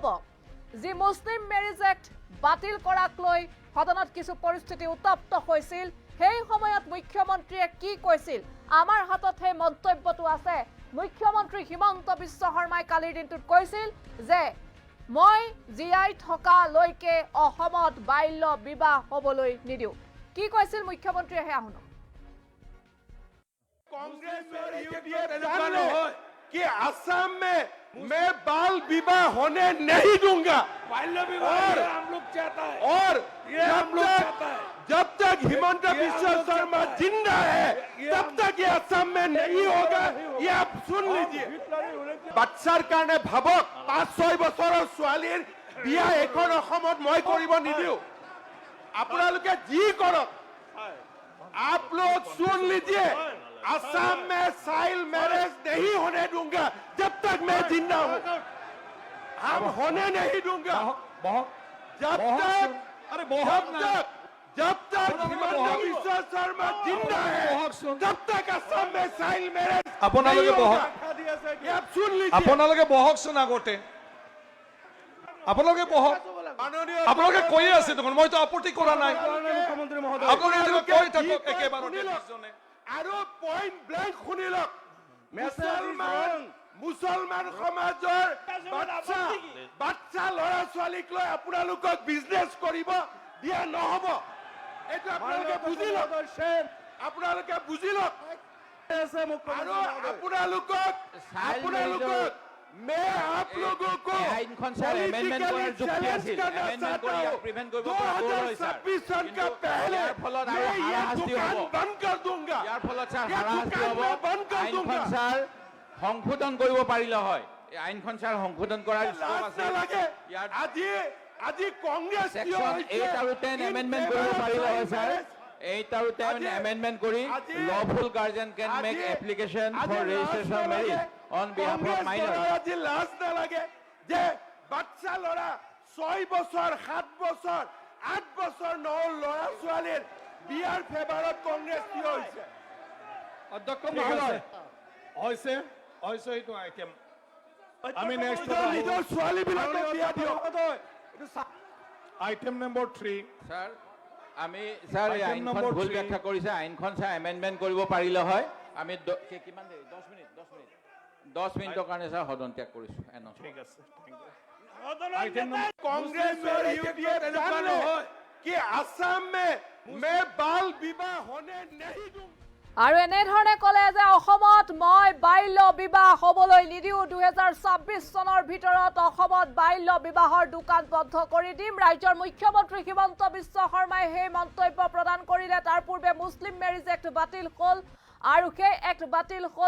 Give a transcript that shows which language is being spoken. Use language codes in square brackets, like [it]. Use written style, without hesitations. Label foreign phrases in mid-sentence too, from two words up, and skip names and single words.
[as] যি মুছলিম মেৰিজ এক্ট বাতিল কৰাক লৈ সদনত কিছু পৰিস্থিতি উত্তপ্ত হৈছিল, সেই সময়ত মুখ্যমন্ত্ৰীয়ে কি কৈছিল, আমাৰ হাতত সেই মন্তব্যটো আছে। মুখ্যমন্ত্ৰী হিমন্ত বিশ্ব শৰ্মাই কালিৰ দিনটোত কৈছিল যে, মই জীয়াই থকালৈকে অসমত বাল্য বিবাহ হ'বলৈ নিদিওঁ। কি কৈছিল মুখ্যমন্ত্ৰীয়ে, সেয়া শুনক। [hi] कांग्रेस और यूडीएफ जान ले कि असम में मैं बाल विवाह होने नहीं दूंगा। बाल्य विवाह हम लोग चाहता है, और ये हम लोग चाहता है। जब तक हिमंत बिस्वा शर्मा जिंदा है तब तक ये असम में नहीं होगा। ये आप सुन लीजिए। [as] बाচ্চাৰ কাৰণে ভাবক, 5-6 বছৰৰ ছোৱালীৰ বিয়া এখন অসমত মই কৰিব নিদিও। আপোনালোকে যি কৰক, [hi] आप लोग सुन लीजिए, असम में [en] child marriage [hi] नहीं होने दूंगा जब तक मैं जिंदा हूँ। हम होने नहीं दूंगा जब तक हिमंत बिस्वा शर्मा जिंदा है तब तक असम में [en] child marriage [hi] नहीं होगा। ये आप सुन लीजिए। [as] আপোনালোকে বহকচোন আগতে, আপোনালোকে বহক। আপোনালোকে কৈয়ে আছে দেখোন, মইতো আপত্তি কৰা নাই। মুখ্যমন্ত্ৰী মহোদয় আপোনালোকে কৈ থাকক একেবাৰতে। আৰু [en] point blank [as] শুনি লওক, মুছলমান সমাজৰ বাচ্চা ল'ৰা ছোৱালীক লৈ আপোনালোকক বিজনেছ কৰিব দিয়া নহ'ব। এইটো আপোনালোকে বুজি লওক, আপোনালোকে বুজি লওক। আৰু আপোনালোকক [hi] मैं आप लोगों को चैलेंज करना चाहता हूँ, 2026 सन का पहले मैं ये दुकान बंद कर दूंगा, ये दुकान मैं बंद कर दूंगा। [as] সংশোধন কৰিব পাৰিলে হয়, এই আইনখন ছাৰ সংশোধন কৰাৰ স্কোপ আছে। আজি কংগ্ৰেছ সেকশন 8 আৰু 10 এমেন্ডমেন্ট কৰিব পাৰিলে হয় ছাৰ। 8 আৰু 10 এমেন্ডমেন্ট কৰি [en] lawful guardian can make application for registration of marriage on behalf of minors. [as] আজি লাজ নালাগে যে বাচ্চা ল'ৰা 6 বছৰ 7 বছৰ 8 বছৰ ল'ৰা ছোৱালীৰ বিয়াৰ ফেভাৰত কংগ্ৰেছ থিয় হৈছে। অধ্যক্ষ মহোদয় হৈছে এইটো আইটেম আমি নেক্সট নিজৰ ছোৱালীবিলাকক বিয়া দিয়ক। [en] Item number 3 [as] ছাৰ আমি ছাৰ এই আইনখন ভুল ব্যাখ্যা কৰিছে। আইনখন ছাৰ এমেন্ডমেন্ট কৰিব পাৰিলে হয়। আমি কিমান দেৰি 10 মিনিটৰ কাৰণে ছাৰ সদন ত্যাগ কৰিছো। ঠিক আছে, কংগ্ৰেছৰ ইউপিএ তেনেকুৱা নহয় কি আসাম [hi] में बाल विवाह होने नहीं दूंगा। [as] আৰু এনেধৰণে ক'লে যে অসমত মই বাল্য বিবাহ হ'বলৈ নিদিওঁ, 2026 চনৰ ভিতৰত অসমত বাল্য বিবাহৰ দোকান বন্ধ কৰি দিম। ৰাজ্যৰ মুখ্যমন্ত্ৰী হিমন্ত বিশ্ব শৰ্মাই সেই মন্তব্য প্ৰদান কৰিলে। তাৰ পূৰ্বে মুছলিম মেৰিজ এক্ট বাতিল হ'ল আৰু সেই এক্ট বাতিল হ'ল।